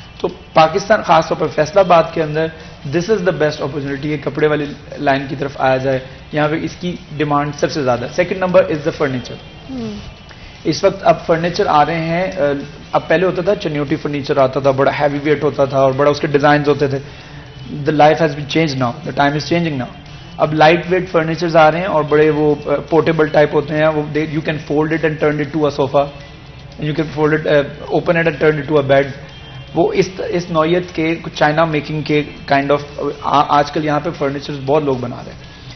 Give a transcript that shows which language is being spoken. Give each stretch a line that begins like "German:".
Urdu: تو پاکستان خاص طور پر فیصل آباد کے اندر
English: this is the best opportunity
Urdu: ہے کپڑے والی لائن کی طرف آیا جائے. یہاں پہ اس کی ڈیمانڈ سب سے زیادہ.
English: Second number is the furniture.
Urdu: اس وقت اب فرنیچر آ رہے ہیں. اب پہلے ہوتا تھا چنیوٹی فرنیچر آتا تھا, بڑا ہیوی ویٹ ہوتا تھا اور بڑا اس کے ڈیزائنز ہوتے تھے.
English: The life has been change now, the time is changing now.
Urdu: اب لائٹ ویٹ فرنیچرز آ رہے ہیں اور بڑے وہ پورٹیبل ٹائپ ہوتے ہیں.
English: وہ you can fold it and turn it to a sofa, you can fold it open it and turn it to a bed.
Urdu: وہ اس نوعیت کے چائنا میکنگ کے کائنڈ آف آج کل یہاں پہ فرنیچرز بہت لوگ بنا رہے ہیں.